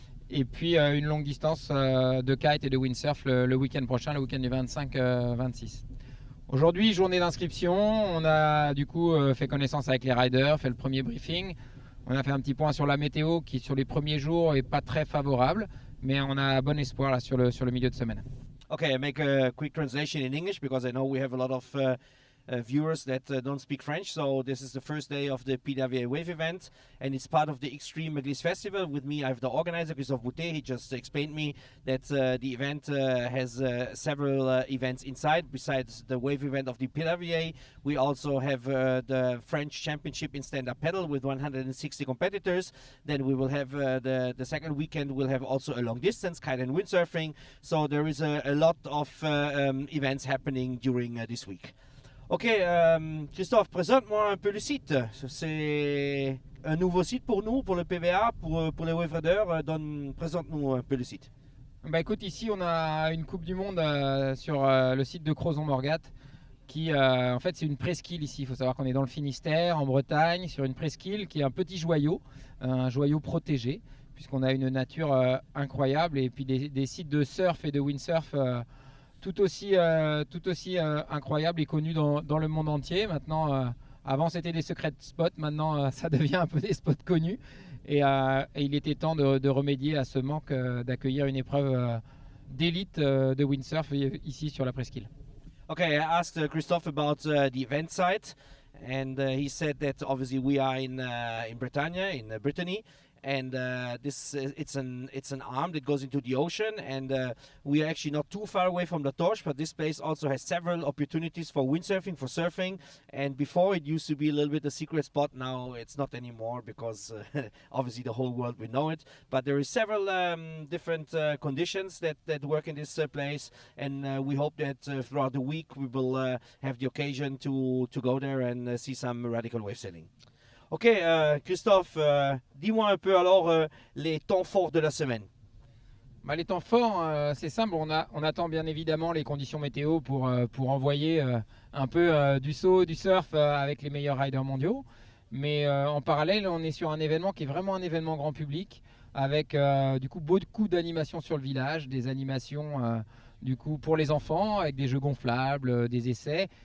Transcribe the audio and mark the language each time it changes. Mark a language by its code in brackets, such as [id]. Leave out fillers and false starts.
[fr] Et puis une longue distance de kite et de windsurf le week-end prochain, le week-end du 25-26. Aujourd'hui, journée d'inscription, on a du coup fait connaissance avec les riders, fait le premier briefing. On a fait un petit point sur la météo qui sur les premiers jours est pas très favorable, mais on a bon espoir là sur le milieu de semaine. [en] Okay, I make a quick translation in English because I know we have a lot of viewers that don't speak French. So this is the first day of the PWA Wave event, and it's part of the Extreme Gliss Festival. With me, I have the organizer, Christophe Boutet. He just explained me that the event has several events inside. Besides the wave event of the PWA, we also have the French Championship in stand-up paddle with 160 competitors. Then we will have the second weekend. We'll have also a long distance kite and windsurfing. So there is a lot of events happening during this week. [fr] Ok, Christophe, présente-moi un peu le site. C'est un nouveau site pour nous, pour le PVA, pour les wave riders. Présente-nous un peu le site. Bah écoute, ici on a une Coupe du Monde sur le site de Crozon-Morgat qui en fait c'est une presqu'île ici. Il faut savoir qu'on est dans le Finistère, en Bretagne, sur une presqu'île qui est un petit joyau, un joyau protégé, puisqu'on a une nature incroyable et puis des sites de surf et de windsurf tout aussi incroyable et connu dans le monde entier. Maintenant, avant c'était des secret spots, maintenant ça devient un peu des spots connus. Et il était temps de remédier à ce manque d'accueillir une épreuve d'élite de windsurf ici sur la presqu'île. [en] Okay, I asked Christophe about the event site, and he said that obviously we are in Bretagne, in Brittany. And it's an arm that goes into the ocean, and we are actually not too far away from La Torche, but this place also has several opportunities for windsurfing, for surfing. And before it used to be a little bit a secret spot. Now it's not anymore because obviously the whole world will know it. But there is several different conditions that work in this place, and we hope that throughout the week we will have the occasion to go there and see some radical wave sailing. [fr] Ok, Christophe, dis-moi un peu alors les temps forts de la semaine. Bah, les temps forts, c'est simple, on attend bien évidemment les conditions météo pour envoyer un peu du saut, du surf avec les meilleurs riders mondiaux. Mais en parallèle, on est sur un événement qui est vraiment un événement grand public, avec du coup beaucoup d'animations sur le village, des animations du coup pour les enfants, avec des jeux gonflables, des essais.